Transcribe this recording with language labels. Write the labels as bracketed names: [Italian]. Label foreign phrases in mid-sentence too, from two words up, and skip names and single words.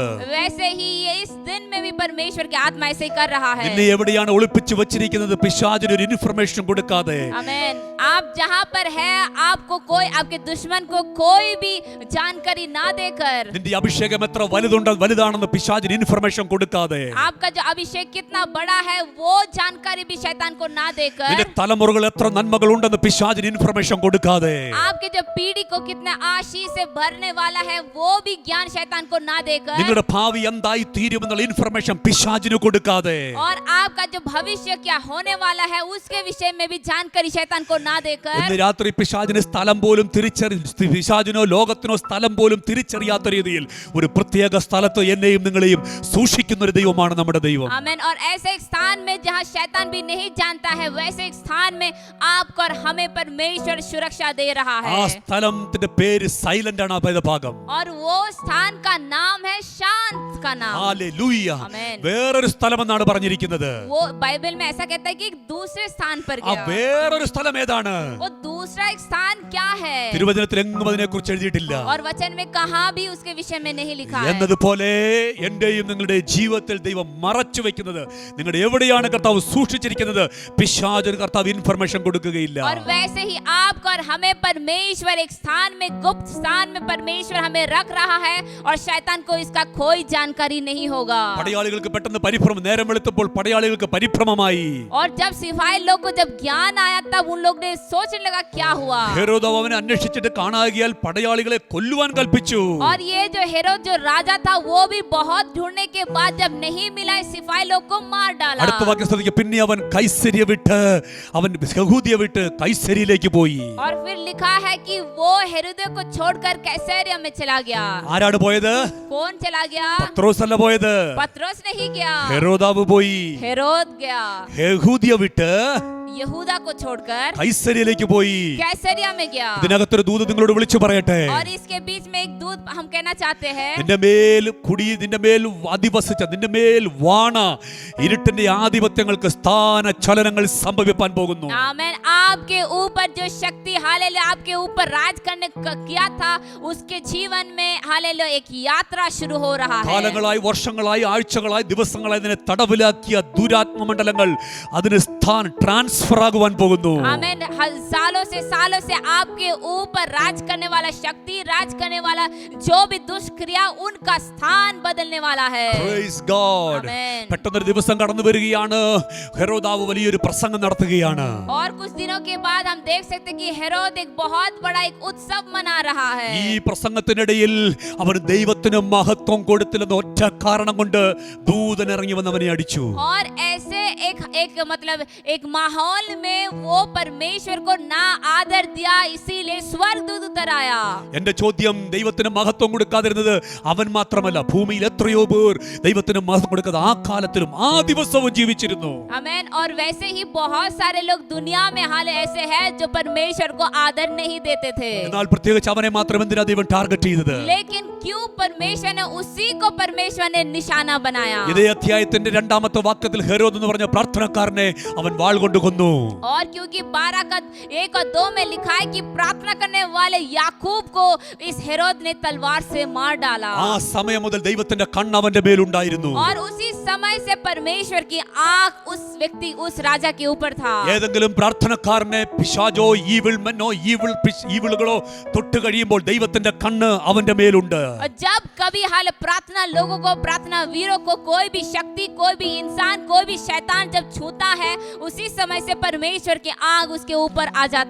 [Hindi] वैसे ही ये इस दिन में भी परमेश्वर की आत्मा ऐसे ही कर रहा है। [Malayalam] നിന്നെ എവിടെയാണ് ഒളിപ്പിച്ചു വെച്ചിരിക്കുന്നത് പിശാചിന് ഒരു ഇൻഫർമേഷൻ കൊടുക്കാതെ, [Hindi] आमीन। आप जहाँ पर है आपको कोई आपके दुश्मन को कोई भी जानकारी ना देकर, [Malayalam] നിന്റെ അഭിഷേകം എത്ര വലുതാണെന്ന് പിശാചിന് ഇൻഫർമേഷൻ കൊടുക്കാതെ, [Hindi] आपका जो अभिषेक कितना बड़ा है वो जानकारी भी शैतान को ना देकर, [Malayalam] നിന്റെ തലമുറകൾ എത്ര നന്മകൾ ഉണ്ടെന്ന് പിശാചിന് ഇൻഫർമേഷൻ കൊടുക്കാതെ, [Hindi] आपके जो पीढ़ी को कितने आशीष से भरने वाला है वो भी ज्ञान शैतान को ना देकर, [Malayalam] നിങ്ങളുടെ ഭാവി എന്തായി തീരുമെന്നുള്ള ഇൻഫർമേഷൻ പിശാചിന് കൊടുക്കാതെ, [Hindi] और आपका जो भविष्य क्या होने वाला है उसके विषय में भी जानकारी शैतान को ना देकर, [Malayalam] ഇന്ന് രാത്രി പിശാചിന് സ്ഥലം പോലും പിശാചിനോ ലോകത്തിനോ സ്ഥലം പോലും തിരിച്ചറിയാത്ത രീതിയിൽ ഒരു പ്രത്യേക സ്ഥലത്ത് എന്നെയും നിങ്ങളെയും സൂക്ഷിക്കുന്ന ഒരു ദൈവമാണ് നമ്മുടെ ദൈവം. [Hindi] आमीन। और ऐसे एक स्थान में जहाँ शैतान भी नहीं जानता है वैसे एक स्थान में आपको और हमें परमेश्वर सुरक्षा दे रहा है. [Malayalam] ആ സ്ഥലത്തിന്റെ പേര് സൈലന്റ് ആണ്. ആ വേദഭാഗം [Hindi] और वो स्थान का नाम है शांत का नाम। [Malayalam] ഹല്ലേലൂയ. ആമേൻ. വേറൊരു സ്ഥലം എന്നാണ് പറഞ്ഞിരിക്കുന്നത്. [Hindi] वो बाइबल में ऐसा कहता है कि एक दूसरे स्थान पर ആ गया। [Malayalam] വേറൊരു സ്ഥലം ഏതാണ്? [Hindi] वो दूसरा एक स्थान क्या है? [Malayalam] തിരുവചനത്തിൽ എങ്ങും അതിനെക്കുറിച്ച് എഴുതിയിട്ടില്ല. [Hindi] और वचन में कहाँ भी उसके विषय में नहीं लिखा है। [Malayalam] എന്നതുപോലെ എന്റെയും നിങ്ങളുടെ ജീവിതത്തിൽ ദൈവം മറച്ചു വെക്കുന്നത്, നിങ്ങളുടെ എവിടെയാണ് കർത്താവ് സൂക്ഷിച്ചിരിക്കുന്നത്, പിശാചിന് കർത്താവ് ഇൻഫർമേഷൻ കൊടുക്കുകയില്ല. [Hindi] और वैसे ही आपको और हमें परमेश्वर एक स्थान में, गुप्त स्थान में परमेश्वर हमें रख रहा है और शैतान को इसका कोई जानकारी नहीं होगा। [Malayalam] പടയാളികൾക്ക് പെട്ടെന്ന് പരിഭ്രമം, നേരം വെളുത്തപ്പോൾ പടയാളികൾക്ക് പരിഭ്രമമായി. [Hindi] और जब सिपाही लोग को जब ज्ञान आया तब उन लोग ने सोचने लगा क्या हुआ। [Malayalam] ഹെരോദാവ് അവനെ അന്വേഷിച്ചിട്ട് കാണാകിയാൽ പടയാളികളെ കൊല്ലുവാൻ കൽപ്പിച്ചു. [Hindi] और ये जो हेरोद जो राजा था वो भी बहुत ढूंढने के बाद जब नहीं मिला, सिपाही लोग को मार डाला। [Malayalam] അടുത്ത വാക്യം ശ്രദ്ധിക്കുക. പിന്നെ അവൻ കൈസരിയ വിട്ട്, അവൻ യഹൂദിയ വിട്ട് കൈസരിയിലേക്ക് പോയി. [Hindi] और फिर लिखा है कि वो हेरोद को छोड़कर कैसरिया में चला गया। [Malayalam] ആരാണ് പോയത്? [Hindi] कौन चला गया? [Malayalam] പത്രോസ് അല്ല പോയത്. [Hindi] पत्रोस नहीं गया, [Malayalam] ഹെരോദാവ് പോയി. [Hindi] हेरोद गया। [Malayalam] യഹൂദിയ വിട്ട് [Hindi] यहूदा को छोड़कर [Malayalam] കൈസരിയിലേക്ക് പോയി. [Hindi] कैसरिया में गया। [Malayalam] ഇതിനകത്തൊരു ദൂത് നിങ്ങളോട് വിളിച്ചു പറയട്ടെ. [Hindi] और इसके बीच में एक दूत हम कहना चाहते हैं, [Malayalam] നിന്റെ മേൽ നിന്റെ മേൽ അധിവസിച്ച, നിന്റെ മേൽ വാണ ഇരുട്ടിന്റെ ആധിപത്യങ്ങൾക്ക് സ്ഥാന ചലനങ്ങൾ സംഭവിക്കാൻ പോകുന്നു. [Hindi] आमेन। आपके ऊपर जो शक्ति हालेलुया आपके ऊपर राज करने किया था, उसके जीवन में हालेलुया एक यात्रा शुरू हो रहा है। [Malayalam] കാലങ്ങളായി, വർഷങ്ങളായി, ആഴ്ചകളായി, ദിവസങ്ങളായി ഇതിനെ തടവിലാക്കിയ ദുരാത്മമണ്ഡലങ്ങൾ അതിന് ട്രാൻസ്ഫർ ആകുവാൻ പോകുന്നു. [Hindi] आमेन। सालों से आपके ऊपर राज करने वाला शक्ति, राज करने वाला जो भी दुष्क्रिया, उनका स्थान बदलने वाला है। [English] Praise God. Amen. [Malayalam] പെട്ടെന്നൊരു ദിവസം കടന്നു വരികയാണ്. ഹെരോദാവ് വലിയൊരു പ്രസംഗം നടത്തുകയാണ്. [Hindi] और कुछ दिनों के बाद हम देख सकते हैं कि हेरोद एक बहुत बड़ा एक उत्सव मना रहा है। [Malayalam] ഈ പ്രസംഗത്തിനിടയിൽ അവൻ ദൈവത്തിന് മഹത്വം കൊടുത്തില്ലെന്ന ഒറ്റ കാരണം കൊണ്ട് ദൂതൻ ഇറങ്ങി വന്നവനെ അടിച്ചു. [Hindi] और ऐसे एक मतलब एक माहौल में वो परमेश्वर को ना आदर दिया, इसीलिए स्वर्गदूत उतर आया। [Malayalam] എന്റെ ചോദ്യം, ദൈവത്തിന് മഹത്വം കൊടുക്കാതിരുന്നത് അവൻ മാത്രമല്ല, ഭൂമിയിൽ എത്രയോ പേർ ദൈവത്തിന് മഹത്വം കൊടുക്കാതെ ആ കാലത്തിലും ആ ദിവസവും ജീവിച്ചിരുന്നു. [Hindi] आमेन। और वैसे ही बहुत सारे लोग दुनिया में हाल ऐसे हैं जो परमेश्वर को आदर नहीं देते थे। [Malayalam] എന്നാൽ പ്രത്യേകിച്ച് അവനെ മാത്രം എന്തിനാ ദൈവം ടാർഗറ്റ് ചെയ്തത്? [Hindi] लेकिन क्यों परमेश्वर ने उसी को परमेश्वर ने निशाना बनाया? [Malayalam] ഇതേ അധ്യായത്തിന്റെ 2-ാമത്തെ വാക്യത്തിൽ ഹെരോദ് എന്ന് പറഞ്ഞ പ്രാർത്ഥനക്കാരനെ അവൻ വാൾ കൊണ്ട് കൊന്നു. [Hindi] और क्योंकि 12 और 2 में लिखा है कि प्रार्थना करने वाले याकूब को इस हेरोद ने तलवार से मार डाला। [Malayalam] ആ സമയം മുതൽ ദൈവത്തിന്റെ കണ്ണ് അവന്റെ മേലുണ്ടായിരുന്നു. [Hindi] और उसी समय से परमेश्वर की आंख उस व्यक्ति, उस राजा के ऊपर था। [Malayalam] ഏതെങ്കിലും പ്രാർത്ഥനക്കാരനെ പിശാചോ [English] evil men [Malayalam] ഈവിളുകളോ തൊട്ട് കഴിയുമ്പോൾ ദൈവത്തിന്റെ കണ്ണ് അവന്റെ മേലുണ്ട്. [Hindi] और जब कभी हाल प्रार्थना लोगों को, प्रार्थना वीरों को कोई भी शक्ति, कोई भी इंसान, कोई भी शैतान जब छूता है, उसी समय से परमेश्वर की आग उसके ऊपर आ जाता